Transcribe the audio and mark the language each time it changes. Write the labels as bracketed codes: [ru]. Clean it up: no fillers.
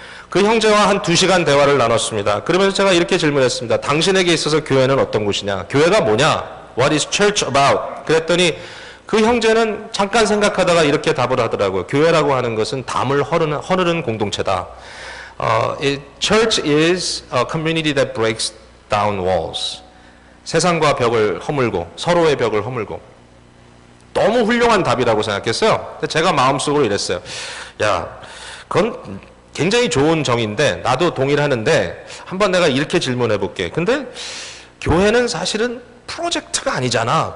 [ko] 그 형제와 한 2시간 대화를 나눴습니다. 그러면서 제가 이렇게 질문했습니다. 당신에게 있어서 교회는 어떤 곳이냐? 교회가 뭐냐? [en] What is church about? [ko] 그랬더니 그 형제는 잠깐 생각하다가 이렇게 답을 하더라고요. 교회라고 하는 것은 담을 허르는 공동체다. [en] Church is a community that breaks down walls. [ko] 세상과 벽을 허물고 서로의 벽을 허물고. 너무 훌륭한 답이라고 생각했어요. 근데 제가 마음속으로 이랬어요. 야, 그건 굉장히 좋은 정의인데 나도 동의를 하는데 한번 내가 이렇게 질문해 볼게. 근데 교회는 사실은 프로젝트가 아니잖아.